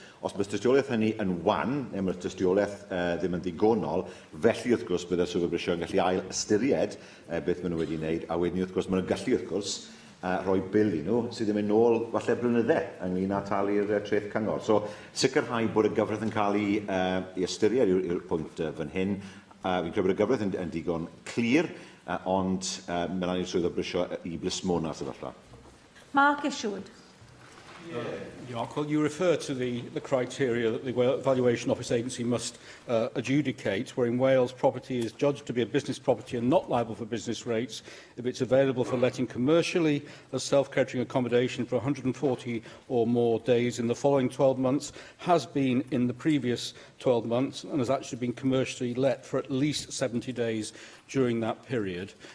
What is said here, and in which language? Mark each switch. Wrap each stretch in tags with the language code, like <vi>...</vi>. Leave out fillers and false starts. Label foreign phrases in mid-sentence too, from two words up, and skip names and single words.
<cy>Os mae tystiolaeth hynny yn wan, neu mae'r tystiolaeth ddim yn ddigonol, felly wrth gwrs byddai'r swyddfa brisio yn gallu ail ystyried beth maen nhw wedi wneud, a wedyn wrth gwrs maen nhw'n gallu wrth gwrs rhoi bil i nhw sydd yn mynd nôl falle blynyddau ynglyn â talu'r treth cyngor. So, sicrhau bod y gyfraith yn cael ei ystyried yw'r pwynt fan hyn. Fi'n credu bod y gyfraith yn digon clir, ond mae'n angen swyddfa brisio i blismona sefyllfa. Mark Isherwood.</cy> <en>Well, you refer to the criteria that the Valuation Office Agency must adjudicate, where in Wales property is judged to be a business property and not liable for business rates if it's available for letting commercially as self-catering accommodation for 140 or more days in the following 12 months, has been in the previous 12 months and has actually been commercially let for at least 70 days during that period.</en>